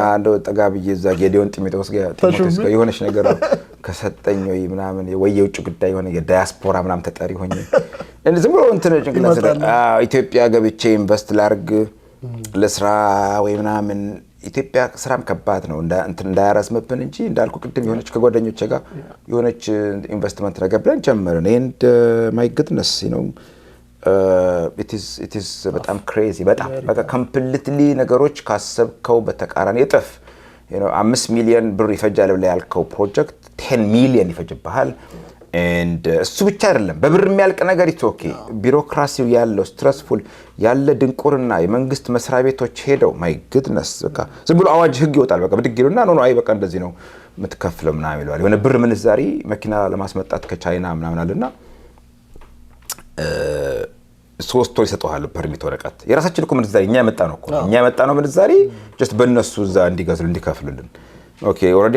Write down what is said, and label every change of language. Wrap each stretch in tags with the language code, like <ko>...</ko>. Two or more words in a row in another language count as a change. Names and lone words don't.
<am>እንደው ጠጋ ብዬ እዛ ጌዲዮን ጢሞቴዎስ ጋር የሆነች ነገር ከሰጠኝ ወይ ምናምን ወይ የውጭ ጉዳይ የሆነ የዳያስፖራ ምናምን ተጠሪ ሆኜ ዝም ብሎ እንትን ጭንቅላት ኢትዮጵያ ገብቼ ኢንቨስት ላርግ ለስራ ወይ ምናምን ኢትዮጵያ ስራም ከባድ ነው እንትን እንዳያረስምብን እንጂ እንዳልኩ ቅድም የሆነች ከጓደኞቼ ጋር የሆነች ኢንቨስትመንት ነገር ብለን ጀመርን</am> <en>and my goodness you know it is</en> <am>በጣም crazy በጣም በቃ completely ነገሮች ካሰብከው በተቃራኒ እጥፍ</am> <en>you know</en> <am>5 ሚሊዮን ብር ይፈጃል ብለ ያልከው ፕሮጀክት 10 ሚሊዮን ይፈጅብሃል and እሱ ብቻ አይደለም በብር የሚያልቅ ነገር ኢትዮኬ ቢሮክራሲው ያለው ስትረስፉል ያለ ድንቁርና የመንግስት መስሪያ ቤቶች ሄደው</am> <en>my goodness</en> <am>በቃ ዝም ብሎ አዋጅ ህግ ይወጣል በቃ ብድግ ይሉና ኖ አይ በቃ እንደዚህ ነው የምትከፍለው ምናምን ይላል የሆነ ብር ምንዛሪ መኪና ለማስመጣት ከቻይና ምናምን አለና 3 ወር ይሰጣሉ ፐርሚት ወረቀት የራሳችን እኮ ምንዛሪ እኛ ያመጣ ነው ምንዛሪ just በእነሱ እዛ እንዲገዙ እንዲከፍሉልን</am> <en>okay already</en>